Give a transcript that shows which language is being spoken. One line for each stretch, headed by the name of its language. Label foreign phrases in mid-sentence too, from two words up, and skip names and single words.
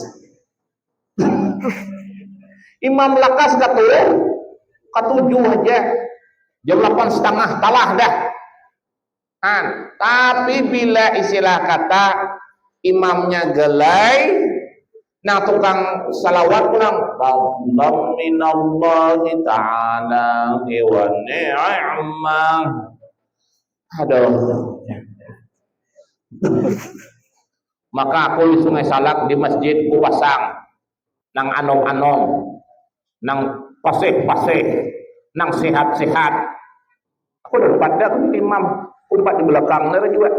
Banjar: Imam lekas dah tu ketujuh aja. Jam 8:30 talah dah. Tapi bila istilah kata imamnya gelai, nah tukang salawat pulang
Arabic: ربنا من الله تعالى ونعمة.
Banjar: Aduh. Maka aku di Sungai Salak di masjid ku pasang nang anong-anong, nang pasih-pasih, nang sehat-sehat. Aku dapat dah imam umpat di belakang nara juga.